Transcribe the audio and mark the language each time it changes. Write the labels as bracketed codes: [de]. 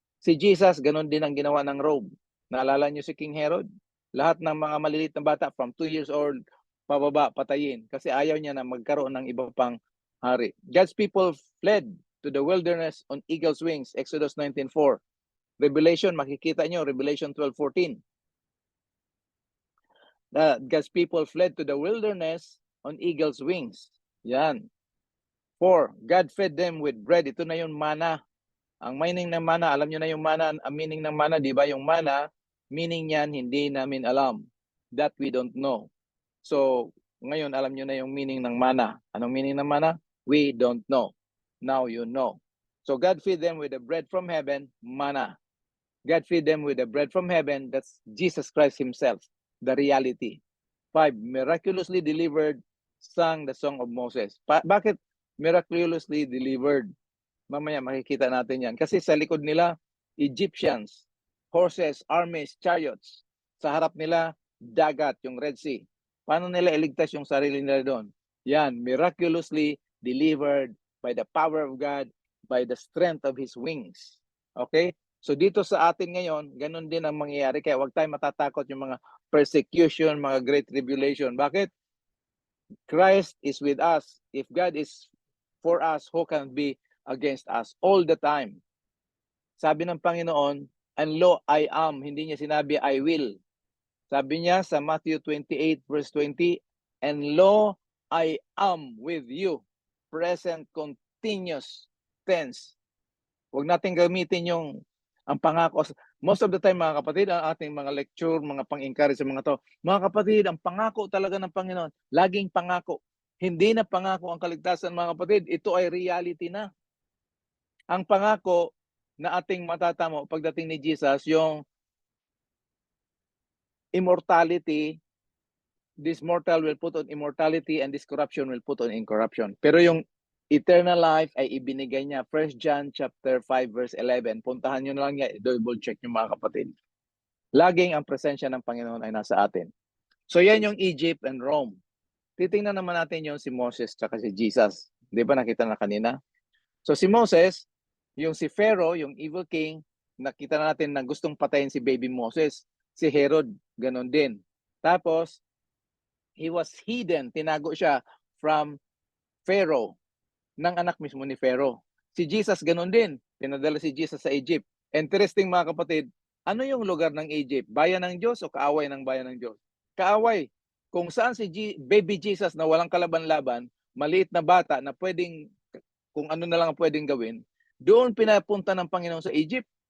[tl] Si Jesus, ganun din ang ginawa ng Rome. Naalala niyo si King Herod? Lahat ng mga maliliit na bata from 2 years old pababa, patayin. Kasi ayaw niya na magkaroon ng iba pang hari. [en] God's people fled to the wilderness on eagle's wings, Exodus 19:4. [tl] Revelation, makikita niyo, Revelation 12:14. [en] God's people fled to the wilderness on eagle's wings. [tl] Yan. 4. [en] God fed them with bread. [tl] Ito na yung mana. Ang meaning ng mana, alam nyo na yung mana, ang meaning ng mana, di ba? Yung mana, meaning yan, hindi namin alam. [en] That we don't know. [tl] So, ngayon, alam nyo na yung meaning ng mana. Anong meaning ng mana? [en] We don't know. Now you know. So, God feed them with the bread from heaven, mana. God feed them with the bread from heaven, that's Jesus Christ Himself, the reality. 5. Miraculously delivered, sang the Song of Moses. [tl] Bakit [en] miraculously delivered? [tl] Mamaya makikita natin yan. Kasi sa likod nila, Egyptians, horses, armies, chariots. Sa harap nila, dagat, yung Red Sea. Paano nila iligtas yung sarili nila doon? [en] Yan, miraculously delivered by the power of God, by the strength of His wings. Okay? [tl] So dito sa atin ngayon, ganun din ang mangyayari. Kaya huwag tayong matatakot yung mga persecution, mga great tribulation. Bakit? [en] Christ is with us. If God is for us, who can be against us all the time? [tl] Sabi ng Panginoon, [en] and lo, I am. [tl] Hindi niya sinabi, [en] I will. [tl] Sabi niya sa [en] Matthew 28 verse 20, and lo, I am with you. Present continuous tense. [tl] Huwag natin gamitin ang pangako. Most of the time, mga kapatid, ang ating mga lecture, mga pang-encourage sa mga to, mga kapatid, ang pangako talaga ng Panginoon, laging pangako. Hindi na pangako ang kaligtasan, mga kapatid. Ito ay reality na. Ang pangako na ating matatamo pagdating ni Jesus, yung immortality, [en] this mortal will put on immortality and this corruption will put on incorruption. [tl] Pero yung eternal life ay ibinigay niya. 1 John chapter 5 verse 11. Puntahan niyo na lang yan, double check niyo mga kapatid. Laging ang presensya ng Panginoon ay nasa atin. So yan yung Egypt and Rome. Titingnan naman natin yung si Moses tsaka si Jesus. Di ba nakita na kanina? So si Moses, yung si Pharaoh, yung evil king, nakita natin na gustong patayin si baby Moses. Si Herod, ganon din. Tapos, [en] he was hidden, [tl] tinago siya from Pharaoh, ng anak mismo ni Pharaoh. Si Jesus, ganon din. Pinadala si Jesus sa Egypt. Interesting mga kapatid, ano yung lugar ng Egypt? Bayan ng Diyos o kaaway ng bayan ng Diyos? Kaaway. Kung saan si baby Jesus na walang kalaban-laban, maliit na bata na pwedeng, kung ano na lang pwedeng gawin, doon pinapunta ng Panginoon sa Egypt.